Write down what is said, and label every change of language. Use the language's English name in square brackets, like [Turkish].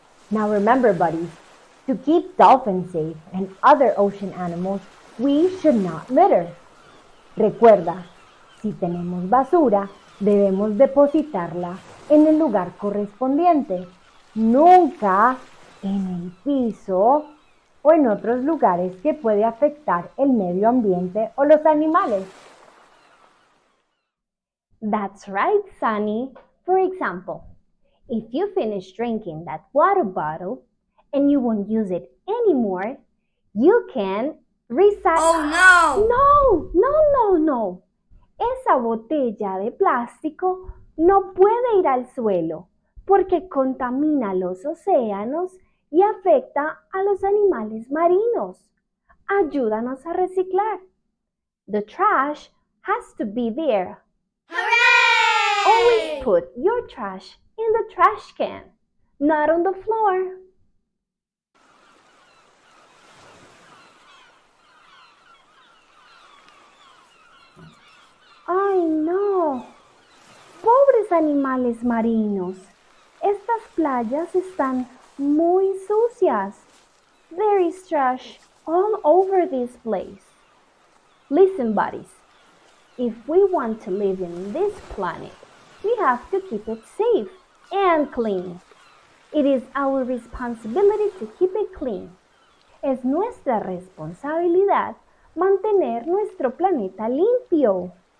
[English] Now remember, buddies, to keep dolphins safe and other ocean animals, we should not litter. [Spanish] Recuerda, si tenemos basura, debemos depositarla en el lugar correspondiente, nunca en el piso o en otros lugares que puede afectar el medio ambiente o los animales. [English] That's right, Sunny. For example, if you finish drinking that water bottle and you won't use it anymore, you can recycle. Oh no! [Spanish] No. Esa botella de plástico no puede ir al suelo porque contamina los océanos y afecta a los animales marinos. Ayúdanos a reciclar. [English] The trash has to be there. Hooray! Always put your trash in the trash can, not on the floor. [Spanish] ¡Ay, no! ¡Pobres animales marinos! Estas playas están muy sucias. [English] There is trash all over this place. Listen, buddies. If we want to live in this planet, we have to keep it safe and clean. It is our responsibility to keep it clean. [Spanish] Es nuestra responsabilidad mantener nuestro planeta limpio.